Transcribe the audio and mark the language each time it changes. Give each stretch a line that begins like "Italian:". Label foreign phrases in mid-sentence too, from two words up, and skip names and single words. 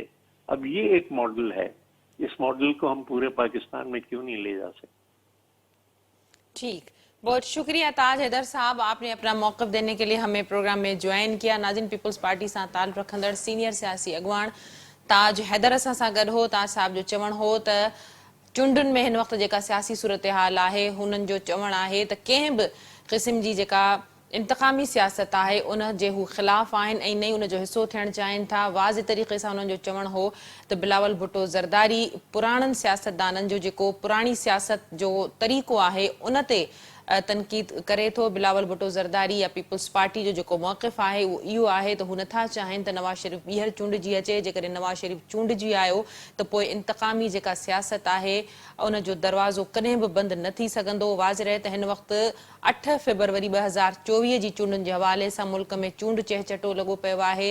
Urdu: اب یہ ایک ماڈل ہے، اس ماڈل کو ہم پورے پاکستان میں کیوں نہیں لے جا سکتے. ٹھیک، بہت شکریہ تاج حیدر صاحب، آپ نے اپنا موقف دینے کے لیے ہمیں پروگرام میں جوائن کیا.
Sindhi: ناظرین، پیپلز پارٹی سے تعلق رکھندڑ سینئر سیاسی اگوان تاج حیدر اساں سان گڈ ہو. تاج صاحب جو چوڻ ہو ت چونڊن میں ہن وقت جيڪا سياسي صورتحال آهي هنن جو چوڻ آهي ته कंहिं بि قسم جي جيڪا انتقامي سياست آهي ان جي هو خلاف آهن ۽ نئي ان جو حصو ٿيڻ چاهين ٿا. واضح طريقي سان انهن جو چوڻ هو ته بلاول ڀٽو زرداري پراڻن سياستدانن جو جيڪو پراڻي سياست جو طريقو آهي ان تي تنقید کرے ٿو. بلاول ڀٽو زرداری یا پیپلز پارٽي جو جيڪو موقف آهي اهو اهو آهي ته هو نٿا چاهين ته نواز شريف ٻيهر چونڊجي اچي. جيڪڏهن نواز شريف چونڊجي آيو ته پوءِ انتقامي جيڪا سياست آهي ان جو دروازو ڪڏهن به بند نه ٿي سگهندو. واضح رهي ته هن وقت 8 فيبروري 2024 جي چونڊن جي حوالي سان ملڪ ۾ چونڊ چهچٽو لڳو پيو آهي.